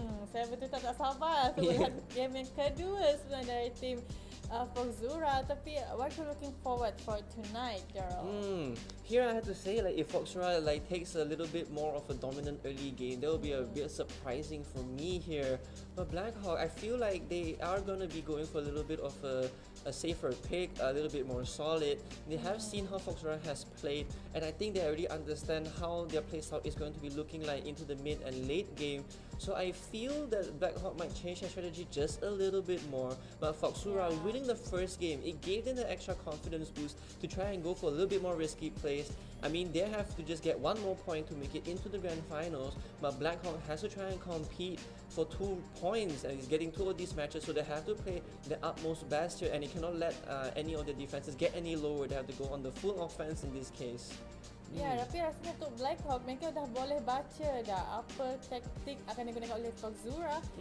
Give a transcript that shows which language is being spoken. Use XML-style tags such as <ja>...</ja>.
<ms>Saya betul tak sabar untuk melihat game yang kedua sebenarnya dari tim Foxura.</ms> <en>Tapi what are you looking forward for tonight, Daryl? Here I have to say, if Foxura takes a little bit more of a dominant early game, that will be a bit surprising for me here. But Blackhawk, I feel like they are gonna be going for a little bit of a a safer pick, a little bit more solid. They have seen how Foxura has played, and I think they already understand how their playstyle is going to be looking like into the mid and late game. So I feel that Blackhawk might change their strategy just a little bit more, but Foxura winning the first game, it gave them the extra confidence boost to try and go for a little bit more risky plays. I mean, they have to just get one more point to make it into the grand finals, but Blackhawk has to try and compete for 2 points, and he's getting 2 of these matches, so they have to play the utmost best here, and he cannot let any of the defenses get any lower. They have to go on the full offense in this case.</en> <ms>Ya, tapi rasanya untuk Blackhawk mereka dah boleh baca dah apa taktik akan digunakan oleh Foxura.</ms>